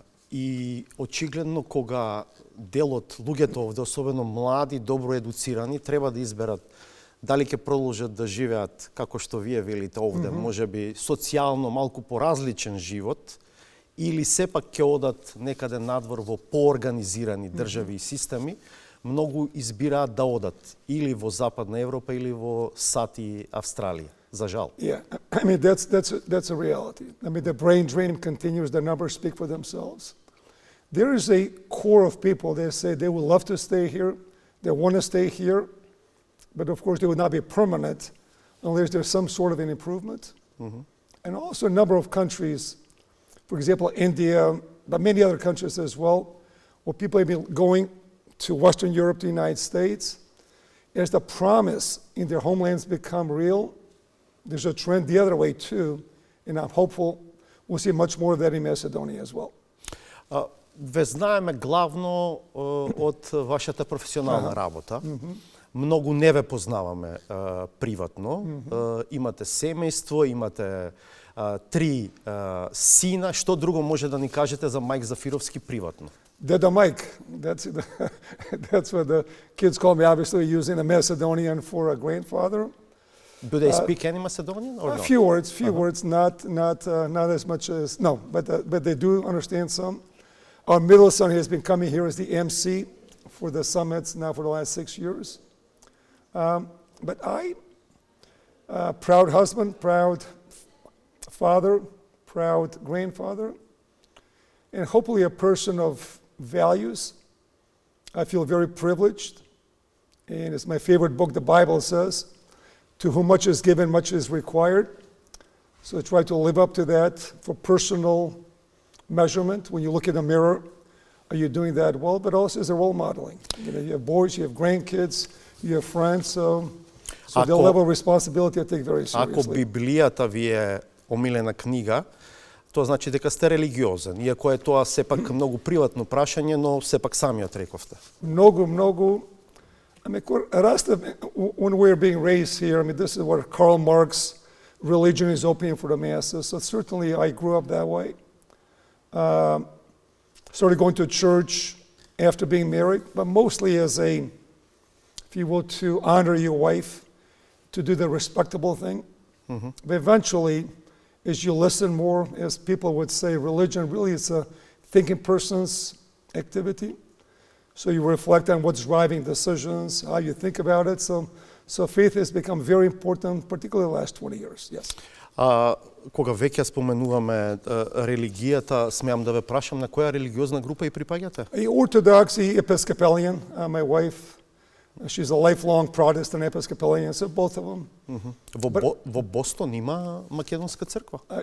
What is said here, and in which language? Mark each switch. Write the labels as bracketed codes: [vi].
[mk] И очигледно кога дел од луѓето овде, особено млади, добро едуцирани, треба да изберат дали ќе продолжат да живеат како што вие велите овде, можеби социјално малку поразличен живот, или сепак ќе одат некаде надвор во поорганизирани држави и системи, многу избираат да одат или во Западна Европа или во САД и Австралија. За жал. [en] Yeah, I mean that's a reality. I mean the brain drain continues. The numbers speak for themselves. There is a core of people that say they would love to stay here, they want to stay here, but of course they would not be permanent unless there's some sort of an improvement. And also a number of countries, for example, India, but many other countries as well, where people have been going to Western Europe, the United States, as the promise in their homelands become real, there's a trend the other way too, and I'm hopeful we'll see much more of that in Macedonia as well. [mk] Ве знаеме главно од вашата професионална работа. Многу не ве познаваме приватно. Имате семејство, имате 3 сина. Што друго може да ни кажете за Майк Зафировски приватно? [en] Deda Mike, that's what the kids call me, obviously using a Macedonian for a grandfather. Do they speak any Macedonian or A no? few words, not as much as, no, but they do understand some. Our middle son has been coming here as the MC for the summits now for the last 6 years. But I, proud husband, proud father, proud grandfather, and hopefully a person of values. I feel very privileged, and it's my favorite book, the Bible says, to whom much is given, much is required. So I try to live up to that for personal measurement. When you look in the mirror, are you doing that well? But also as a role modeling. You have boys, you have grandkids, you have friends, so the level of responsibility I take very seriously. [mk] Ако Библијата ви е омилена книга, тоа значи дека сте религиозен. Иако е тоа сепак многу приватно прашање, но сепак самиот рековте. Много. [en] I mean, when we're being raised here, I mean, this is what Karl Marx, religion is opium for the masses. So certainly I grew up that way. Started going to church after being married, but mostly as a, if you will, to honor your wife, to do the respectable thing. But eventually, as you listen more, as people would say, religion really is a thinking person's activity. So you reflect on what's driving decisions, how you think about it. So faith has become very important, particularly the last 20 years, yes. [mk] Кога веќе споменуваме религијата, смеам да ве прашам на која религиозна група и припаѓате? [en] Orthodox, Episcopalian, my wife, she's a lifelong Protestant Episcopalian, so both of them. [mk] Во Бостон има македонска црква?